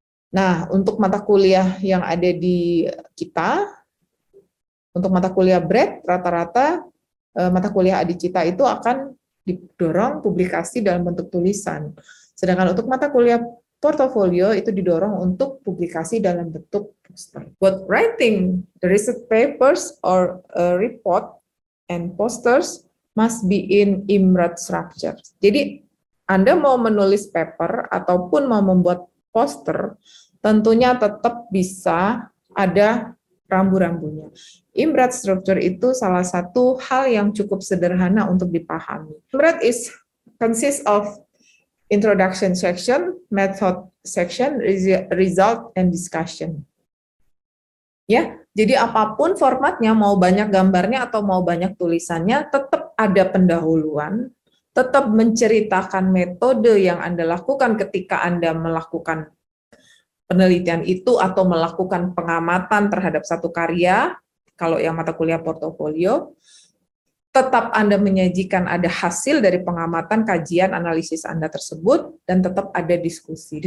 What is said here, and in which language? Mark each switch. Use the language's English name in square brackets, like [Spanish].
[Indonesian] Nah, untuk mata kuliah yang ada di kita, untuk mata kuliah BRED, rata-rata mata kuliah Adicita itu akan didorong publikasi dalam bentuk tulisan. Sedangkan untuk mata kuliah portofolio itu didorong untuk publikasi dalam bentuk poster. [English] But writing the research papers or report and posters must be in IMRAD structure. [Indonesian] Jadi Anda mau menulis paper ataupun mau membuat poster, tentunya tetap bisa ada rambu-rambunya. IMRAD structure itu salah satu hal yang cukup sederhana untuk dipahami. [English] IMRAD consists of introduction section, method section, result, and discussion. [Indonesian] Ya, jadi apapun formatnya, mau banyak gambarnya atau mau banyak tulisannya, tetap ada pendahuluan, tetap menceritakan metode yang Anda lakukan ketika Anda melakukan penelitian itu atau melakukan pengamatan terhadap satu karya, kalau yang mata kuliah portofolio, tetap Anda menyajikan ada hasil dari pengamatan, kajian, analisis Anda tersebut, dan tetap ada diskusi.